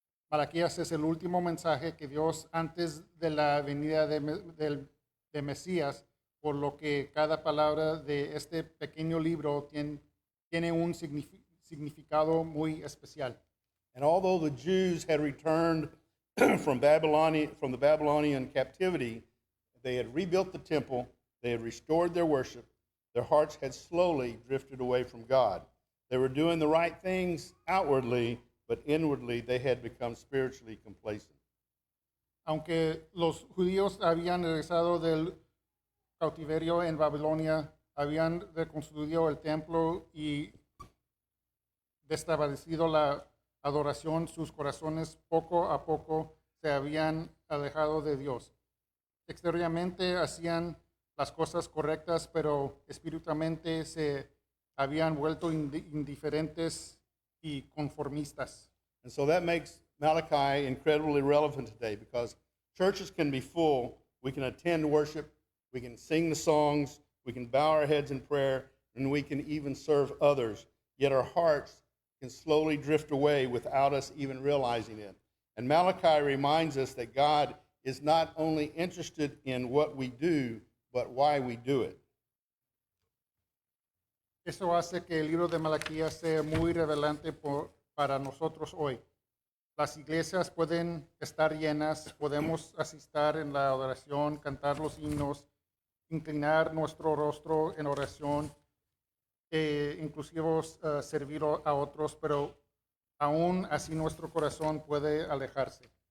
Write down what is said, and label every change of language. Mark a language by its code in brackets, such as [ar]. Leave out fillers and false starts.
[es] Malaquías es el último mensaje que Dios antes de la venida de Mesías, por lo que cada palabra de este pequeño libro tiene un significado muy especial. [en] And although the Jews had returned from the Babylonian captivity, they had rebuilt the temple, they had restored their worship, their hearts had slowly drifted away from God. They were doing the right things outwardly, but inwardly they had become spiritually complacent. [es] Aunque los judíos habían regresado del cautiverio en Babilonia, habían reconstruido el templo y restablecido la adoración, sus corazones poco a poco se habían alejado de Dios. Exteriormente hacían las cosas correctas, pero espiritualmente se habían vuelto indiferentes y conformistas. [en] And so that makes Malachi incredibly relevant today, because churches can be full, we can attend worship, we can sing the songs, we can bow our heads in prayer, and we can even serve others, yet our hearts can slowly drift away without us even realizing it. And Malachi reminds us that God is not only interested in what we do, but why we do it. [es] Eso hace que el libro de Malaquías sea muy relevante para nosotros hoy. Las iglesias pueden estar llenas, podemos asistir en la adoración, cantar los himnos, inclinar nuestro rostro en oración, inclusive servir a otros, pero aún así nuestro corazón puede alejarse.